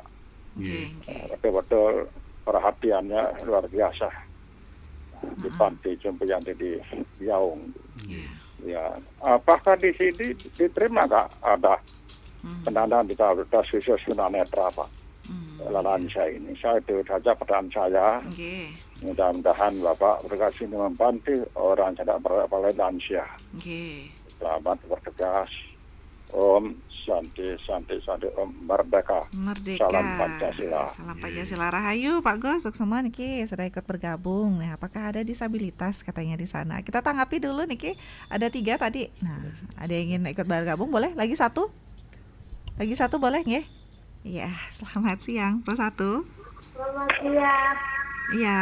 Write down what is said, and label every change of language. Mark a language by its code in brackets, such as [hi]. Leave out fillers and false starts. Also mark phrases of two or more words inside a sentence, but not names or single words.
[id] Betul-betul perhatiannya luar biasa di panti jompo yang ada di Biaung. Ya, apakah di sini diterima nggak ada penyandang disabilitas khusus tunanetra Pak? Lansia ini, saya itu saja pertanyaan saya. Mudah-mudahan Bapak berkasih membantu orang tidak berlansia. Selamat bertugas. [ban] Om Santi Om [id] Merdeka. Salam Pancasila. Salam Pancasila Rahayu Pak Gosok semua niki sudah ikut bergabung. Nah, apakah ada disabilitas katanya di sana? Kita tanggapi dulu niki. Ada 3 tadi. Nah, ada yang ingin ikut bergabung boleh? Lagi satu boleh nggih? Iya, selamat siang. Plus 1. Selamat siang. Iya.